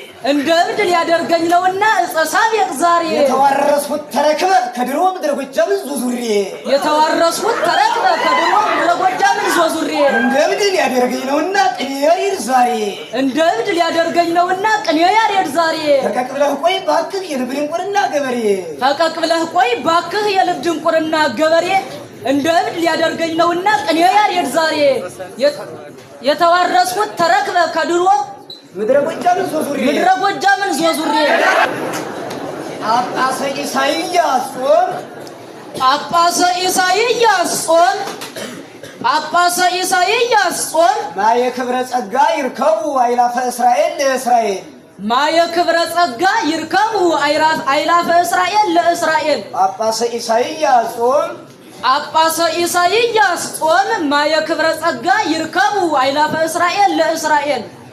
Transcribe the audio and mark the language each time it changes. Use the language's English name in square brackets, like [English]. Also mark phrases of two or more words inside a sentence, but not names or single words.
[Amharic] እንደ እብድ ሊያደርገኝ ነውና ዕፀ ሳቤቅ ዛሬ። የተዋረስኩት ተረክበ ከድሮ ምድረ ጎጃም ዞዙሬ። የተዋረስኩት ተረክበ ከድሮ ምድረ ጎጃም ዞዙሬ። እንደ እብድ ሊያደርገኝ ነውና ቅኔ ያሬድ ዛሬ። እንደ እብድ ሊያደርገኝ ነውና ቅኔ ያሬድ ዛሬ። ፈቀቅ ብለህ ቆይ ባክህ የልብ ድንቁርና ገበሬ። ፈቀቅ ብለህ ቆይ ባክህ የልብ ድንቁርና ገበሬ። እንደ እብድ ሊያደርገኝ ነውና ቅኔ ያሬድ ዛሬ የት-፣ የተዋረስኩት ተረክበ ከድሮ ምድረ ጎጃምን ዞዙሬ ምድረ ጎጃምን ዞዙሬ [Geez] ጳጳሰ ኢሳይያስ ጾም ጳጳሰ ኢሳይያስ ጾም ጳጳሰ ኢሳይያስ ጾም ማየ ክብረ ጸጋ ይርከቡ አእላፈ እስራኤል ለእስራኤል ማየ ክብረ ጸጋ ይርከቡ አይራፍ-፣ አይላፈ እስራኤል ለእስራኤል። ጳጳሰ ኢሳይያስ ጾም። ጳጳሰ ኢሳይያስ ጾም ማየ ክብረ ጸጋ ይርከቡ አይላፈ እስራኤል ለእስራኤል።